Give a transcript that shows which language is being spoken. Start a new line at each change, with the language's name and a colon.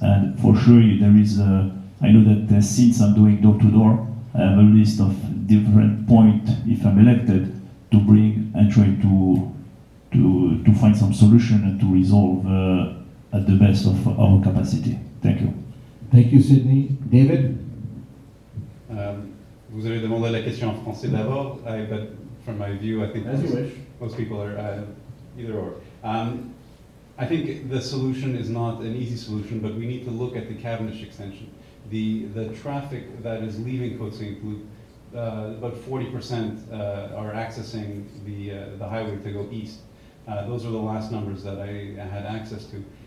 English: And for sure, there is. I know that since I'm doing door to door, I have a list of different points if I'm elected to bring and try to find some solution and to resolve at the best of our capacity. Thank you. Thank you, Sydney. David?
French: Vous avez demandé la question en français d'abord,
English: but from my view, I think As you wish. most people are either or. I think the solution is not an easy solution, but we need to look at the Cavendish extension. The traffic that is leaving Côte Saint-Luc, about 40% are accessing the highway to go east. Those are the last numbers that I had access to.